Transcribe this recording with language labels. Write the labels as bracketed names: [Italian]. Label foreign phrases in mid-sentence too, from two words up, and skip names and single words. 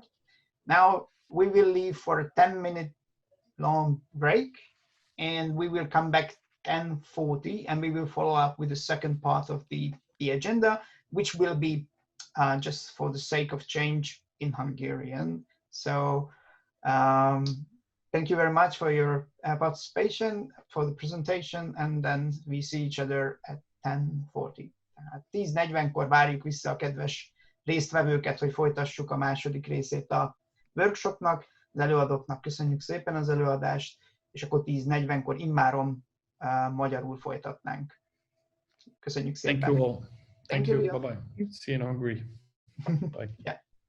[English] Now we will leave for a 10-minute long break, and we will come back 10:40, and we will follow up with the second part of the agenda, which will be just for the sake of change in Hungarian. So thank you very much for your participation, for the presentation, and then we see each other at 10:40. [Hungarian] Tehát 10:40-kor várjuk vissza a kedves résztvevőket, hogy folytassuk a második részét a workshopnak. Az előadóknak köszönjük szépen az előadást, és akkor 10:40-kor immáron magyarul folytatnánk. Köszönjük szépen. [English] Thank you all. Thank you. Leon. Bye-bye. See you in Hungary. Bye. Yeah.